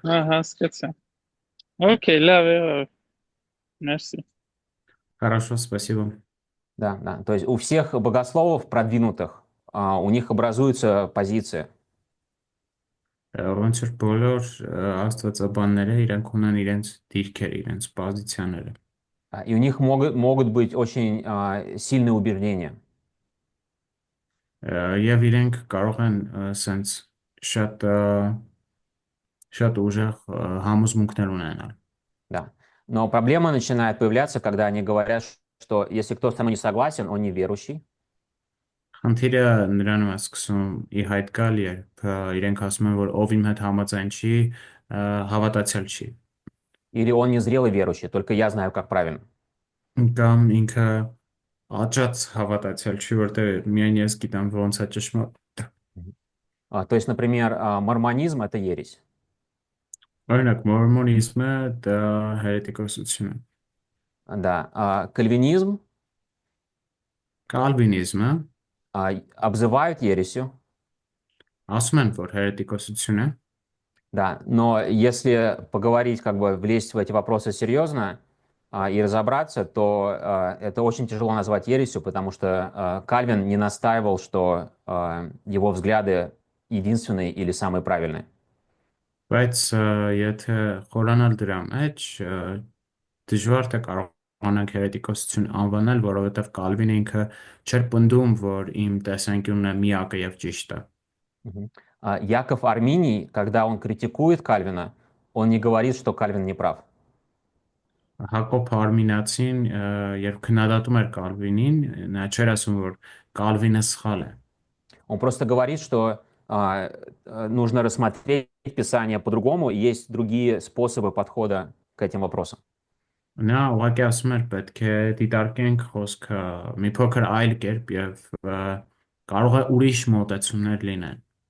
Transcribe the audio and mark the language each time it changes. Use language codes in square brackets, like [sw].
[hy] Հասկացա։ Okay, լավ, merci։ [ru] Хорошо, спасибо։ Да, да. То есть у всех богословов продвинутых, у них образуется позиция. [hy] Ոնց որ բոլոր աստվածաբանները իրենք ունեն իրենց դիրքեր, իրենց պոզիցիաները։ [ru] И у них могут быть очень сильные убеждения. [hy] Եվ իրենք կարող են սենց շատ շատ ուժեղ համոզմունքներ ունենալ։ [ru] Да. Но проблема начинает появляться, когда они говорят, что если кто со мной не согласен, он неверующий, [hy] Խնդիրը նրանում է սկսում ի հայտ գալ, երբ իրենք ասում են, որ ով իմ հետ համաձայն չի, հավատացյալ չի։ [ru] или он незрелый верующий, только я знаю, как правильно. [hy] Կամ ինքը աճած հավատացյալ չի, որտեղ միայն ես գիտեմ ոնց է ճշմարիտ։ [ru] То есть, например, мормонизм — это ересь. [hy] Օրինակ, մորմոնիզմը դա հերետիկոսություն է։ [ru] Да. Кальвинизм [hy] Կալվինիզմը [ru] обзывают ересью. [hy] ասում են, որ հերետիկոսություն է, [ru] Да, но если поговорить, как бы влезть в эти вопросы серьезно и разобраться, то это очень тяжело назвать ересью, потому что Кальвин не настаивал, что его взгляды единственные или самые правильные. [hy] բայց եթե խորանալ դրա մեջ, դժվար թե կարողանանք հերետիկոսություն անվանել, որովհետև Կալվինը ինքը չէր պնդում, որ իմ տեսանկյունն է միակը եւ ճիշտը։ Мгм. [ru] Яков Арминий, когда он критикует Кальвина, он не говорит, что Кальвин не прав. [hy] Հակոբ Արմինացին, երբ քննադատում էր Կալվինին, նա չէր ասում, որ Կալվինը սխալ է։ [ru] Он просто говорит, что нужно рассмотреть Писание по-другому, и есть другие способы подхода к этим вопросам. [hy] Նա ուղղակի ասում էր, պետք է դիտարկենք խոսքը մի փոքր այլ կերպ եւ կարող է ուրիշ մոտեցումներ լինեն։